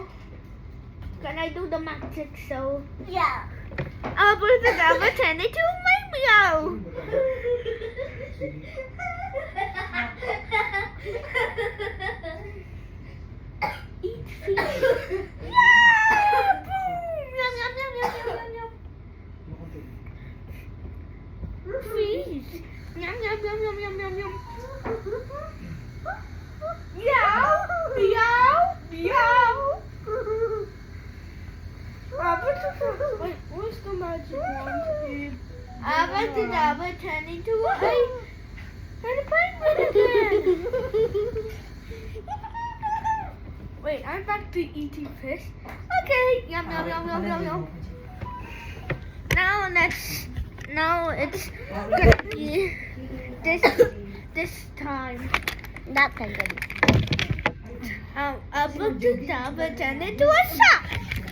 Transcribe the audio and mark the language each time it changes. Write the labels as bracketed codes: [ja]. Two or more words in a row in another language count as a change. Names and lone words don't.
[en] Can I do the magic show? Yeah. Abracadabra, turn into my meow. Eat fish. Yeah! Boom! Yum, yum, yum, yum, yum, yum, yum. Fish. Yum, yum, yum, yum, yum, yum, yum. Meow! Meow! Meow! Wait, where's the magic wand? Abracadabra, turn into a penguin again. Wait, I'm back to eating fish. Okay, yum yum yum yum yum yum. Now it's gonna be this time. That penguin. Abracadabra, turn into a shark.